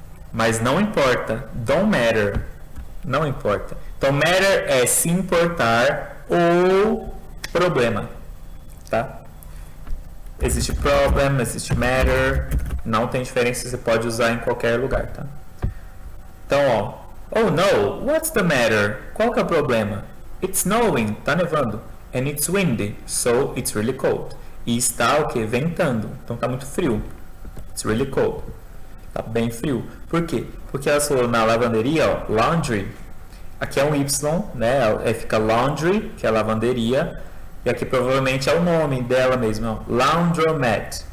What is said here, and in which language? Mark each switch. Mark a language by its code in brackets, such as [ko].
[pt] Mas não importa, [en] don't matter, [pt] não importa. Então, matter é se importar ou problema, tá? Existe problem, existe matter, não tem diferença, você pode usar em qualquer lugar, tá? Então, ó, [en] oh no, what's the matter? [pt] Qual que é o problema? [en] It's snowing, [pt] tá nevando, [en] and it's windy, so it's really cold. [pt] E está o que? Ventando, então tá muito frio. [en] It's really cold, [pt] tá bem frio. Por quê? Porque ela falou na lavanderia, ó, laundry. Aqui é um Y, né? Fica laundry, que é lavanderia. E aqui provavelmente é o nome dela mesmo, ó, laundromat.